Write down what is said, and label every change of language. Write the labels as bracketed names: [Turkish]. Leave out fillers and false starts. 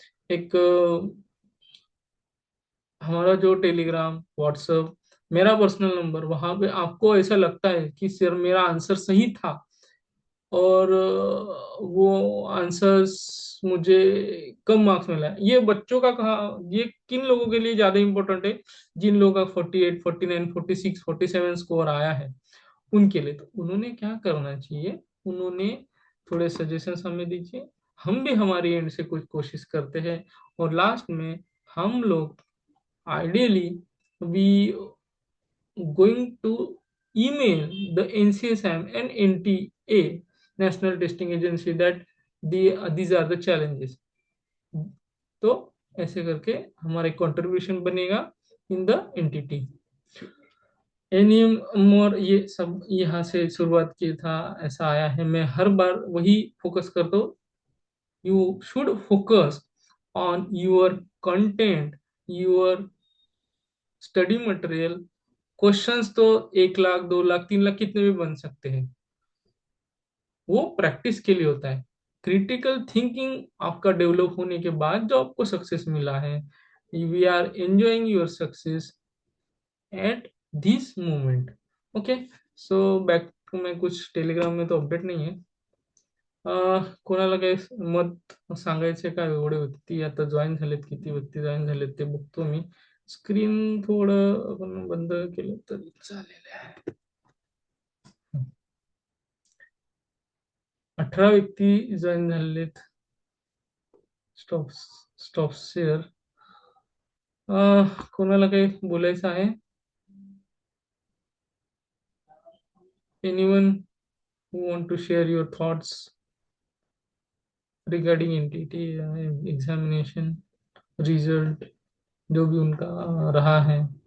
[Hindi] एक हमारा जो टेलीग्राम, व्हाट्सएप, मेरा पर्सनल नंबर, वहां पे आपको ऐसा लगता है कि सर मेरा आंसर सही था और वो आंसर्स मुझे कम मार्क्स मिला है, ये बच्चों का कहा, ये किन लोगों के लिए ज्यादा इंपॉर्टेंट है, जिन लोगों का 48, 49, 46, 47 स्कोर आया है उनके लिए। तो उन्होंने क्या करना चाहिए, उन्होंने थोड़े सजेशंस हमें दीजिए, हम भी हमारी एंड से कुछ कोशिश करते हैं। और लास्ट में हम लोग ideally [English] We going to email the NCSM and NTA, National Testing Agency, that these are the challenges। [Hindi] तो ऐसे करके हमारा कंट्रीब्यूशन बनेगा in the entity. Any more, ये सब यहाँ से शुरुआत किया था, ऐसा आया है। मैं हर बार वही फोकस करता हूँ, [English] You should focus on your content, your study material. [Hindi] Questions तो 1 लाख, 2 लाख, 3 लाख कितने भी बन सकते हैं, वो प्रैक्टिस के लिए होता है। क्रिटिकल थिंकिंग आपका डेवलप होने के बाद जो आपको सक्सेस मिला है, [English] We are enjoying your success at this moment. Okay, so back to, [Marathi] मैं कुछ टेलिग्राम में तो अपडेट नाही आहे। कोणाला काही मत सांगायचे का, एवढे व्यक्ती आता जॉईन झालेत, किती व्यक्ती जॉईन झालेत ते बघतो मी। स्क्रीन थोडं आपण बंद केलं तरी चालेल आहे। 18 व्यक्ती जॉईन झालेत। Stop, stop share. कोणाला काही बोलायचं आहे? [English] anyone who want to share your thoughts regarding NTT examination result, [Hindi] जो भी उनका रहा है।